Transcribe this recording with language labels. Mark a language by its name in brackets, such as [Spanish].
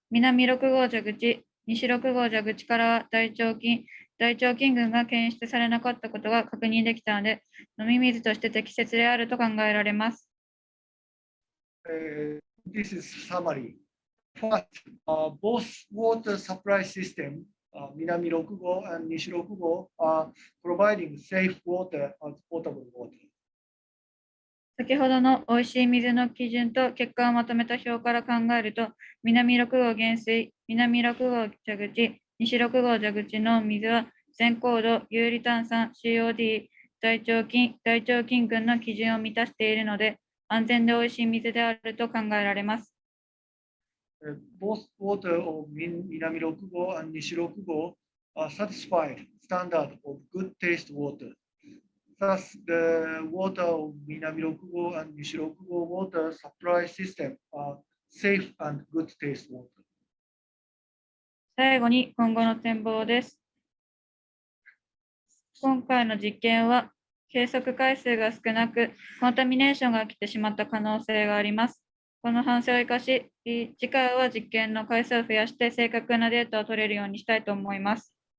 [Japanese] 南6号蛇口、西6号蛇口からは大腸菌群が検出されなかったことが確認できたので、飲み水として適切であると考えられます。 [English] This is summary. First, both water supply system, Minami 6号 and Nishi 6号 are providing safe water as potable water. [Japanese] 先ほどのおいしい水の基準と結果をまとめた表から考えると、南6号原水、南6号蛇口、西6号蛇口の水は全硬度、有利炭酸、COD、大腸菌群の基準を満たしているので、安全でおいしい水であると考えられます。 [English] Both water of Minami 6号 and Nishi 6号 are satisfied standard of good taste water. Thus, the water of Minami 6号 and Nishi 6号 water supply system are safe and good taste water. [Japanese] 最後に今後の展望です。今回の実験は計測回数が少なく、コンタミネーションが起きてしまった可能性があります。この反省を生かし、次回は実験の回数を増やして正確なデータを取れるようにしたいと思います。